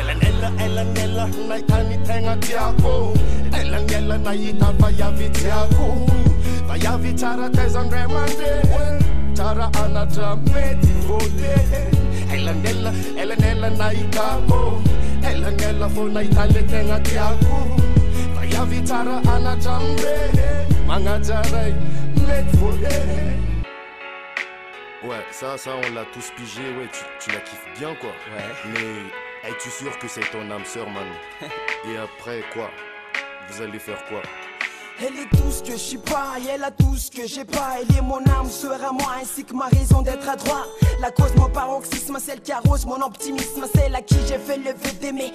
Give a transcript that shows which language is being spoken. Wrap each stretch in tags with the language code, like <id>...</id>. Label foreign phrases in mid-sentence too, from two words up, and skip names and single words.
<mg>elanela nahitany tegna tiako elanela nahita vayavy tiako vayavy tsara taiza ndray mandeha tsara anatra mety vôte elanela nahitako elanela fô nahita le tegna tiako vayavy tsara anatra mbehe magnajaray mety vôte.</mg> <fr>Ouais, ça on l'a tous pigé, ouais, tu la kiffes bien quoi. Ouais. Mais es-tu sûr que c'est ton âme sœur, man? Et après quoi? Vous allez faire quoi? Elle est tout ce que je suis pas, et elle a tout ce que j'ai pas. Elle est mon âme sœur à moi, ainsi que ma raison d'être à droite. La cause, mon paroxysme, celle qui arrose mon optimisme, celle à qui j'ai fait le vœu d'aimer.</fr>